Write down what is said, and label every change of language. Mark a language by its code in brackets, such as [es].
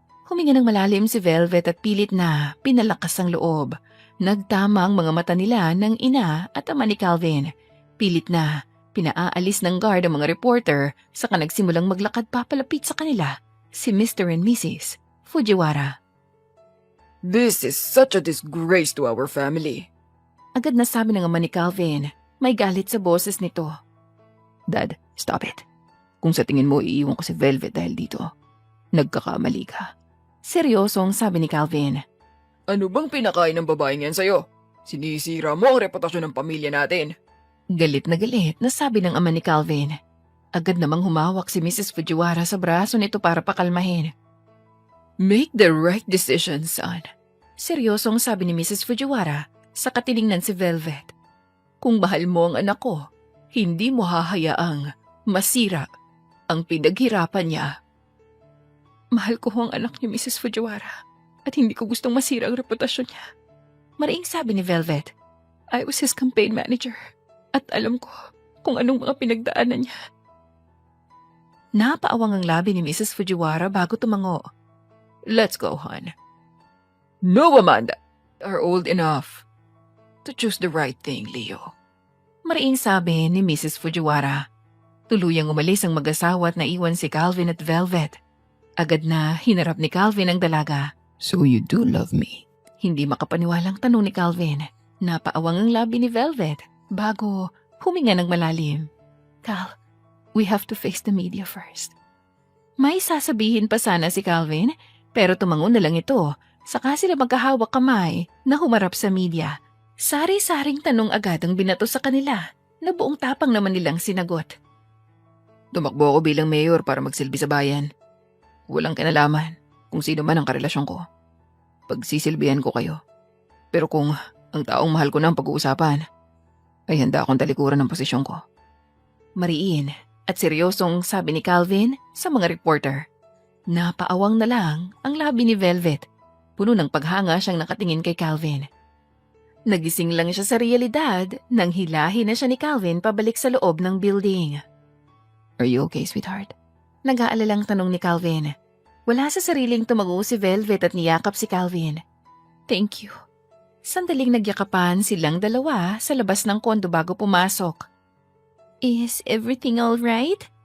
[tl] Huminga ng malalim si Velvet at pilit na pinalakas ang loob. Nagtama ang mga mata nila ng ina at ama ni Calvin. Pilit na pinaaalis ng guard ang mga reporter saka nagsimulang maglakad papalapit sa kanila si Mr. [en] and Mrs. Fujiwara. This is such a disgrace to our family. [tl] Agad na sabi ng ama ni Calvin, may galit sa boses nito. [en] Dad, stop it. [tl] Kung sa tingin mo iiwan ko si Velvet dahil dito, nagkakamali ka. Seryosong sabi ni Calvin. Ano bang pinakain ng babaeng yan sa'yo? Sinisira mo ang reputasyon ng pamilya natin. Galit na sabi ng ama ni Calvin. Agad namang humawak si Mrs. Fujiwara sa braso nito para pakalmahin. [en] Make the right decision, son. [tl] Seryosong sabi ni Mrs. Fujiwara sa katiningnan si Velvet. Kung mahal mo ang anak ko, hindi mo hahayaang masira ang pinaghirapan niya. Mahal ko ang anak niyo, Mrs. Fujiwara, at hindi ko gustong masira ang reputasyon niya. Mariing sabi ni Velvet. [en] I was his campaign manager [tl] at alam ko kung anong mga pinagdaanan niya. Napaawang ang labi ni Mrs. Fujiwara bago tumango. [en] Let's go, hon. No, Amanda. Are old enough to choose the right thing, Leo. [tl] Mariing sabi ni Mrs. Fujiwara. Tuluyang umalis ang mag-asawa at naiwan si Calvin at Velvet. Agad na hinarap ni Calvin ang dalaga. [en] So you do love me? [tl] Hindi makapaniwalang tanong ni Calvin. Napaawang ang labi ni Velvet bago huminga ng malalim. [en] Cal, we have to face the media first. [tl] May sasabihin pa sana si Calvin, pero tumango na lang ito. Saka sila magkahawak kamay na humarap sa media. Sari-saring tanong agad ang binato sa kanila na buong tapang naman nilang sinagot. Tumakbo ako bilang mayor para magsilbi sa bayan. Walang kinalaman kung sino man ang karelasyon ko. Pagsisilbihan ko kayo. Pero kung ang taong mahal ko na ang pag-uusapan, ay handa akong talikuran ng posisyon ko. Mariin at seryosong sabi ni Calvin sa mga reporter. Napaawang na lang ang labi ni Velvet. Puno ng paghanga siyang nakatingin kay Calvin. Nagising lang siya sa realidad nang hilahin na siya ni Calvin pabalik sa loob ng building. [en] Are you okay, sweetheart? [tl] Nag-aalalang tanong ni Calvin. Wala sa sariling tumago si Velvet at niyakap si Calvin. [en] Thank you. [tl] Sandaling nagyakapan silang dalawa sa labas ng kondo bago pumasok. [en] Is everything all right?